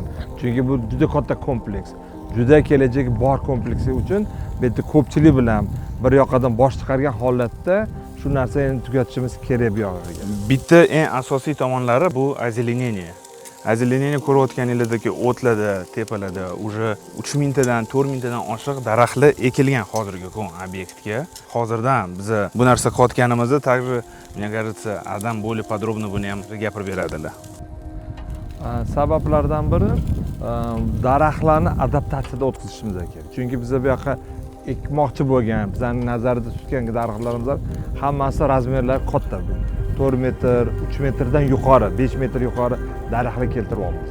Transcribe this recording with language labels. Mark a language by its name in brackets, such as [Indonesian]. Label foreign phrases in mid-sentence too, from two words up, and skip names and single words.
[Uzbek] Chunki bu juda katta kompleks, juda kelajagi bor kompleksi uchun bu yerda ko'pchilik bilan bir yoqdan bosh chiqargan holatda shu narsani tugatishimiz kerak bu yog'iga. Bitta eng asosiy tomonlari bu ozеленение. Ozеленение ko'rayotganinglardagi o'tlarda, tepalarda уже 3000 tadan 4000 tadan oshiq daraxtlar ekilgan hozirgi kun obyektga. Hozirdan biz bu narsa qilayotganimizda [Russian] также, мне кажется, [Uzbek] Adam [Russian] более подробно [Uzbek] buni ham gapirib beradilar. Sabablardan biri daraxtlarni adaptatsiyada o'tkazishimiz kerak. Chunki biz bu yoqqa ekmoqchi bo'lgan, bizning nazarda tutgan daraxtlarimiz hammasi razmerlari katta. 4 metr, 3 metrdan yuqori, 5 metr yuqori daraxtlar keltirib olamiz.